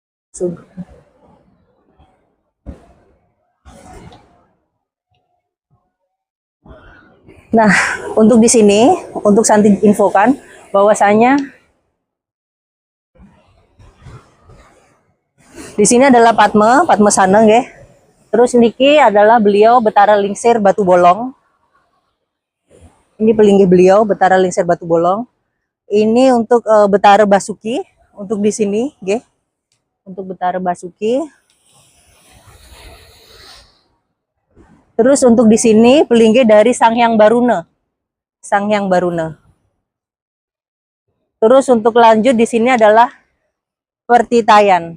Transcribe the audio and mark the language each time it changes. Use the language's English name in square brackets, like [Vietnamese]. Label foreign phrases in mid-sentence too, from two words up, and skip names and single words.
[Indonesian] Nah, untuk di sini, untuk Santi infokan bahwasanya di sini adalah Padme Saneng ya. Terus niki adalah beliau Betara Lingsir Batu Bolong. Ini pelinggih beliau Betara Lingsir Batu Bolong. Ini untuk Betara Basuki untuk di sini, nggih. Untuk Betara Basuki. Terus untuk di sini pelinggih dari Sang Hyang Baruna. Sang Hyang Baruna. Terus untuk lanjut di sini adalah Pertitayan.